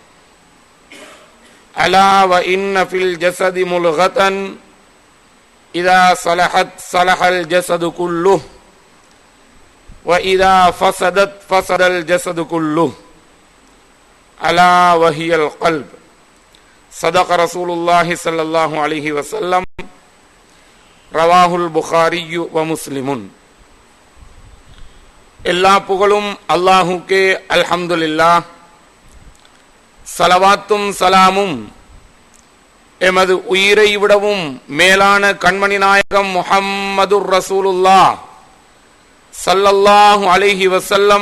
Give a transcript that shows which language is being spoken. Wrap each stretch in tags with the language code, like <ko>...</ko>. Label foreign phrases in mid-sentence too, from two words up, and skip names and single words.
<ar>ألا وإن في الجسد ملغة إذا صلحت صلح الجسد كله وإذا فسدت فسد الجسد كله ألا وهي القلب صدق رسول الله صلى الله عليه وسلم رواه البخاري ومسلم.</ar> <ta>எல்லா புகழும் அல்லாஹுக்கே அல்ஹம்துலில்லாஹ். ஸலவாத்தும் ஸலாமும் எமது உயிரை விடவும் மேலான கண்மணி நாயகம்</ta> <ar>محمد رسول الله صلى الله عليه وسلم</ar>